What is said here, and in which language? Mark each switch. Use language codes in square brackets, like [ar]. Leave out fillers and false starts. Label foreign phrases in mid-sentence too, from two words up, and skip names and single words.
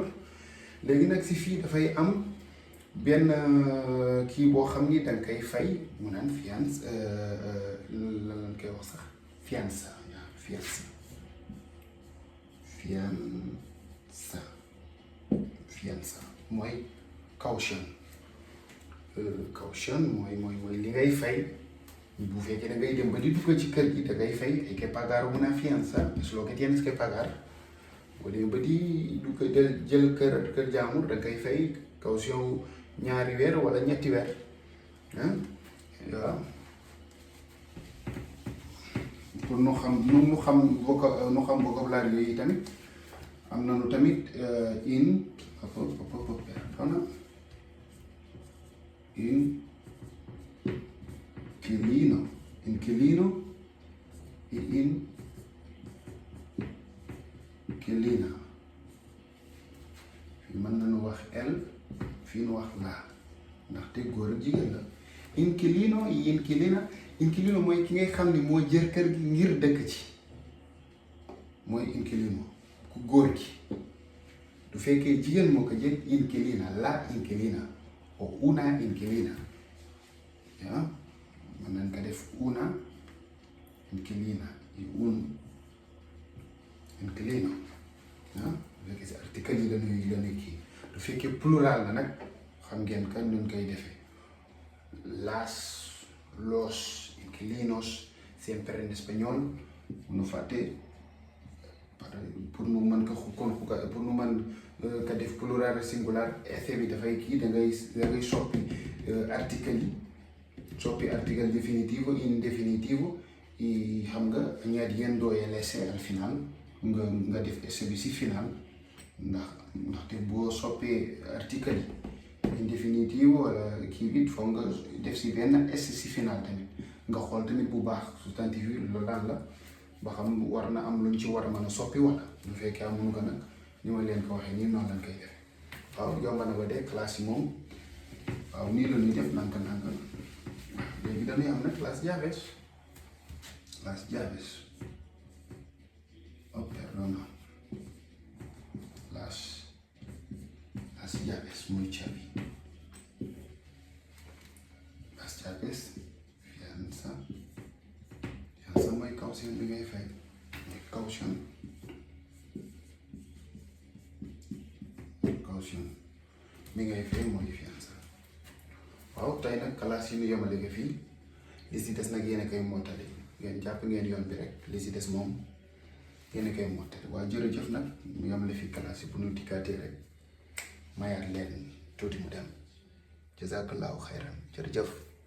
[wo] léegi nag si fii dafay am benn kii boo xam ni danga koy fay mu naan fianza lan lañ koy wax sax fianza mooy caution mooy li ngay fay bu fekkee da ngay dem ba di dugg ci kër gi da ngay fay [es] hay que pagar una fianza, es lo que tienes que pagar. [wo] boo demee ba di dugg jël kër jaamur da ngay fay caution ñaari weer wala ñetti weer waaw pour nu xam vocabulaire yooyu tamit am nañu tamit [es] inquilino y inquilina. [wo] fii mën nañu wax el fii nu wax la ndaxte góor ak jigéen la. [es] inquilino y inquilina [wo] mooy ki ngay xam ni moo jër kër gi ngir dëkk ci mooy inquilino ku góor gi. du fekkee jigéen moo ko jël inquilina la [es] inquilina o una inquilina [wo] yaa mën nañ ko def [es] una inquilina y un inquilino [wo] bu fekkee si article yi lañuy kii. du fekkee plural la nag xam ngeen kan ñun koy defee [es] los inquilinos siempre en español [wo] nu fàtte pour nu mën ko pour nu mën ka def plural singular effet bi dafay kii da ngay soppi article yi soppi article [es] definitivo indefinitivo [wo] yi xam nga [es] añadiendo el ese al [wo] final nga def ese bi si final ndaxte boo soppee article yi indefinitivo wala kii bi foog nga def si benn ese si final tamit nga xool tamit bu baax substantif yi loolu lan la ba xam war na am luñ ci war a mën a soppi wala bu fekkee amuñu ko nag ni ma leen ko waxee nii noonu lañ koy def. waaw yomb na ba dee classe yi moom waaw nii la ñuy def nanka léegi dañuy am nag [es] las llaves perdona las llaves [wo] muy caabi [es] las llaves [wo] fianza mooy caution bi ngay fay mooy caution bi ngay fay mooy fianza. waaw tey nag classe yi ñu yemale ko fii li si des nag yéen a koy mottali ngeen jàpp ngeen yoon bi rek li si des moom yéen a koy mottali waaw jërëjëf nag mu yamale fi classe yi bu ñu dikkaatee rek mayaat leen tuuti mu dem [ar] جزاك الله خيرا [wo] jërëjëf